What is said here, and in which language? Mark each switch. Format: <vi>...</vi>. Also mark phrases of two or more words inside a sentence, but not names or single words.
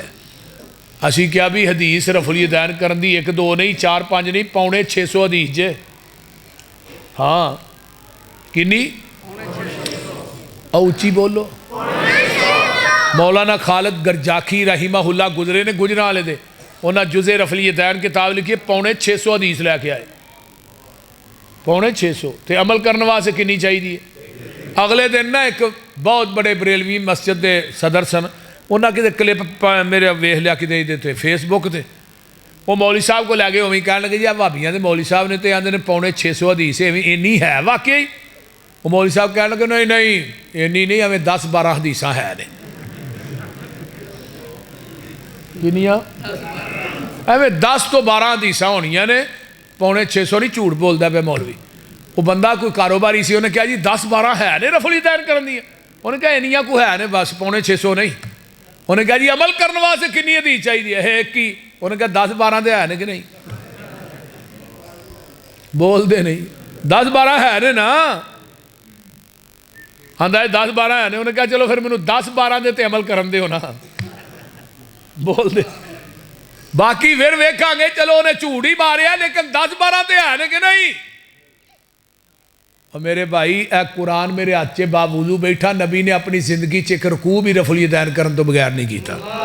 <pa>اسی کیا بھی حدیث رفع الیدین کرن دی ایک دو نہیں چار پانچ نہیں پونے 600 حدیث جے. ہاں کنی اوچی بولو. مولانا خالد گرجاکی رحمہ اللہ گزرے نے گجرالے دے, انہاں جزء رفع الیدین کتاب لکھی پونے 600 حدیث لے کے آئے. پونے 600 تے عمل کرنے واسطے کنی چاہیے دی. اگلے دن نا ایک بہت بڑے بریلوی مسجد دے صدر سن, انہاں کتے کلپ میرے ویکھ لیا کتے دیتے فیس بک تے,</pa> <ur>وہ مولوی صاحب کو لے گئے وہیں کہنے لگے</ur> <pa>جی آپ بھابیاں دے مولوی صاحب نے تے آندے نے پونے 600 حدیث اینی ہے واقعی.</pa> <ur>وہ مولوی صاحب کہنے لگے</ur> <pa>نہیں نہیں اینی نہیں, ہمیں 10-12 حدیثاں ہے نے. کنیاں ہمیں 10 تو 12 حدیثاں ہونیاں نے, پونے 600 نہیں جھوٹ بولدا پہ مولوی. وہ بندہ کوئی کاروباری سی, انہیں کہا جی 10-12 ہے نے رفع الیدین کرن دی. انہیں کہا اینیاں کو ہے نے بس پونے 600 نہیں. انہیں کہا جی عمل کرنے واسطے کنی حدیث چاہیے ہے ایک ہی. انہیں کہا 10-12 دے ہے نے کہ نہیں, بول دے نہیں 10-12 ہے نے نا. ہاں 10-12 ہے نے. انہیں کہا چلو پھر مینوں 10-12 دے تے عمل کرن دے ہو نا, بول دے باقی پھر ویکھاں گے. چلو انہیں جھوٹ ہی ماریا لیکن 10-12 تے ہے نے کہ نہیں. اور میرے بھائی اے قرآن میرے ہاتھ چے باوضو بیٹھا, نبی نے اپنی زندگی چ ایک رکوع بھی رفع الیدین کرن تو بغیر نہیں کیتا.</pa>